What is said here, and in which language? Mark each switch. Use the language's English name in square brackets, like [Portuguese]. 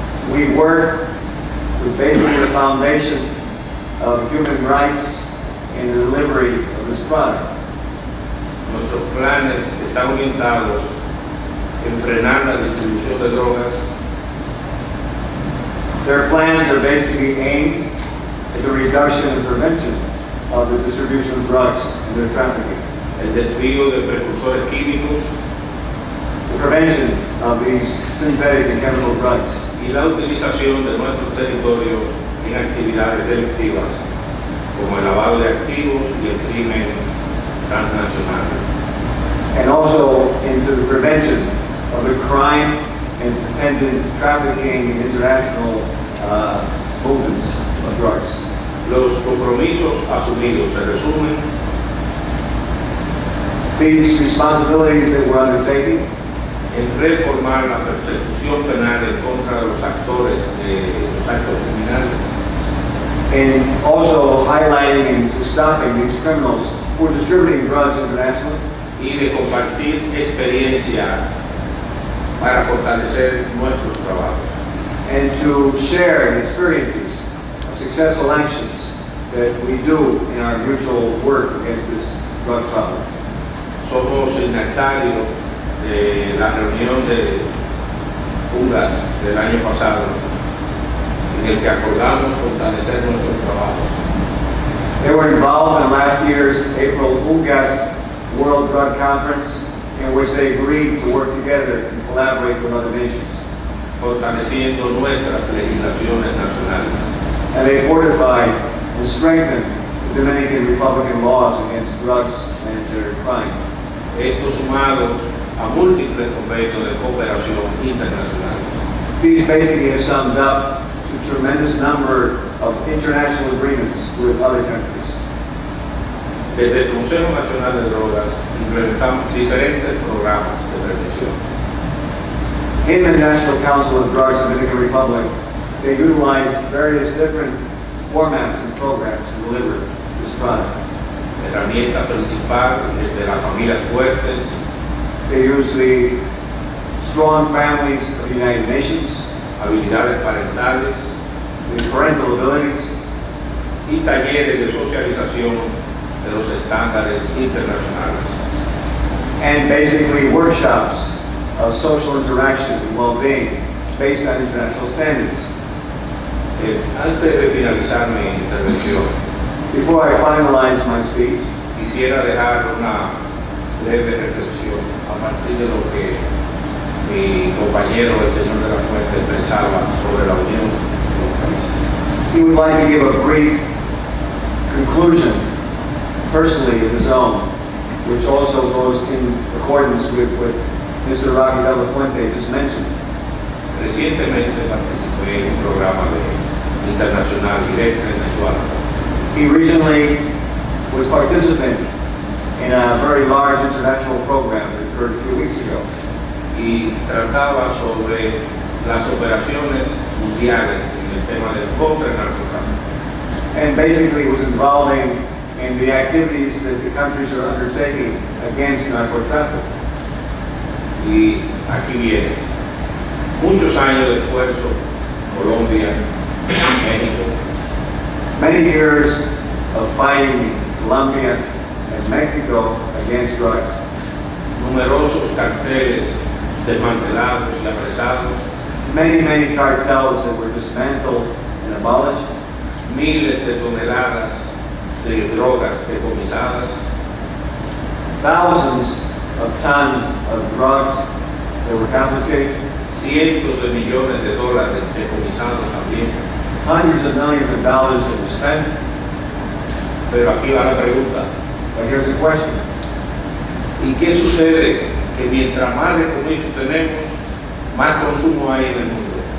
[English] We work with basically the foundation of human rights in the delivery of this product. [Spanish] Nuestros planes están orientados en frenar la distribución de drogas. [English] Their plans are basically aimed at the reduction and prevention of the distribution of drugs and their trafficking. [Spanish] El desvío de precursores químicos [English] The prevention of these synthetic and chemical drugs. [Spanish] y la utilización de nuestro territorio en actividades delictivas como el lavado de activos y el crimen transnacional. [English] And also into the prevention of the crime and its attendant trafficking and international movements of drugs. [Spanish] Los compromisos asumidos se resumen [English] These responsibilities that we're undertaking [Spanish] en reformar la persecución penal en contra de los actores de los actos criminales, [English] and also highlighting and stopping these criminals who are distributing drugs internationally, [Spanish] y de compartir experiencia para fortalecer nuestros trabajos. [English] and to share experiences of successful actions that we do in our mutual work against this drug problem. [Spanish] Somos signatarios de la reunión de UNODC del año pasado, en el que acordamos fortalecer nuestros trabajos. [English] They were involved in last year's April UNODC World Drug Conference, in which they agreed to work together and collaborate with other nations. [Spanish] Fortaleciendo nuestras legislaciones nacionales. [English] And they fortified and strengthened the Dominican Republican laws against drugs and their crime. [Spanish] Esto sumado a múltiples convenios de cooperación internacionales. [English] These basically have summed up to a tremendous number of international agreements with other countries. [Spanish] Desde el Consejo Nacional de Drogas implementamos diferentes programas de prevención. [English] In the National Council of Drugs in the Dominican Republic, they utilize various different formats and programs to deliver this product. [Spanish] La herramienta principal es de las familias fuertes, [English] They use the strong families of the United Nations, [Spanish] habilidades parentales [English] the parental abilities, [Spanish] y talleres de socialización de los estándares internacionales. [English] and basically workshops of social interaction and well-being based on international standards. [Spanish] Antes de finalizar mi intervención, [English] Before I finalize my speech, [Spanish] quisiera dejar una leve reflexión a partir de lo que mi compañero, el señor de la Fuente, expresaba sobre la unión de los países. [English] he would like to give a brief conclusion, personally of his own, which also goes in accordance with what Mr. Rocky de la Fuente just mentioned. [Spanish] Recientemente participé en un programa internacional directo en Lualaba. [English] He recently was participant in a very large international program that occurred a few weeks ago. [Spanish] Y trataba sobre las operaciones mundiales en el tema del contra el narcotráfico. [English] And basically was involving in the activities that the countries are undertaking against narcotrafficking. [Spanish] Y aquí viene. Muchos años de esfuerzo, Colombia, México, [English] Many years of fighting in Colombia and Mexico against drugs. [Spanish] numerosos carteles desmantelados y apresados, [English] Many cartels that were dismantled and abolished. [Spanish] miles de toneladas de drogas decomisadas, [English] Thousands of tons of drugs that were confiscated. [Spanish] cientos de millones de dólares decomisados también. [English] Hundreds of millions of dollars that were spent. [Spanish] Pero aquí va la pregunta. [English] But here's the question. [Spanish] ¿Y qué sucede? Que mientras más decomiso tenemos, más consumo hay en el mundo.